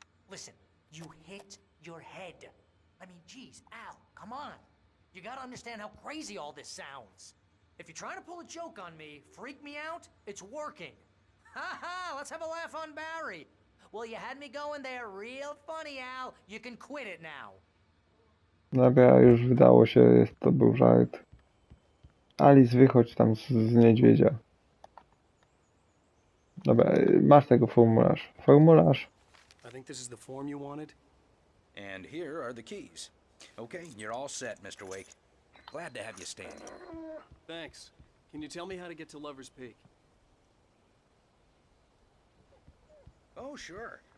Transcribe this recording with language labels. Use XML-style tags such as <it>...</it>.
<en>Listen, you hit your head. I mean, geez, Al, come on. You gotta understand how crazy all this sounds. If you're trying to pull a joke on me, freak me out, it's working. Ha ha, let's have a laugh on Barry. Well, you had me going there real funny, Al. You can quit it now.</en> <pl>Dobra, już wydało się, to był żart. Alice, wychodź tam z niedźwiedzia. Dobra, masz tego formularz. Formularz.</pl> <en>I think this is the form you wanted. And here are the keys. Okay, you're all set, Mr. Wake. Glad to have you stand here. Thanks. Can you tell me how to get to Lover's Peak? Oh, sure.</en>